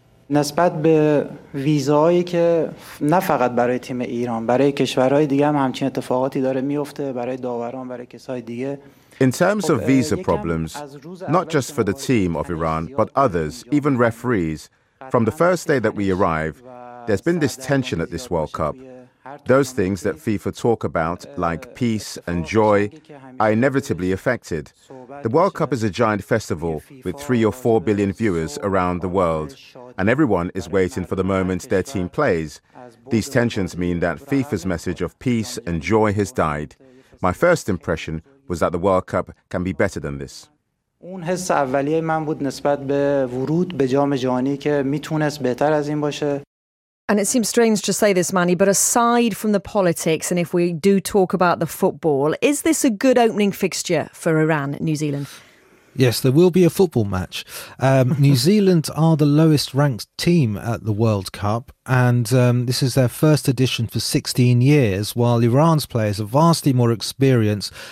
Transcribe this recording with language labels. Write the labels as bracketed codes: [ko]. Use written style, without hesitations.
[fa] نسبت به ویزایی که نه فقط برای تیم ایران برای کشورهای دیگه هم همچین اتفاقاتی داره میفته برای داوران برای کسای دیگه. [en] In terms of visa problems, not just for the team of Iran but others, even referees, from the first day that we arrive, there's been this tension at this World Cup. Those things that FIFA talk about, like peace and joy, are inevitably affected. The World Cup is a giant festival with 3 or 4 billion viewers around the world, and everyone is waiting for the moment their team plays. These tensions mean that FIFA's message of peace and joy has died. My first impression was that the World Cup can be better than this. [fa] اون حس اولیه من بود نسبت به ورود به جام جهانی که میتونست بهتر از این باشه. [en] And it seems strange to say this, Manny, but aside from the politics, and if we do talk about the football, is this a good opening fixture for Iran, New Zealand? Yes, there will be a football match. New Zealand are the lowest ranked team at the World Cup, and this is their first edition for 16 years, while Iran's players are vastly more experienced.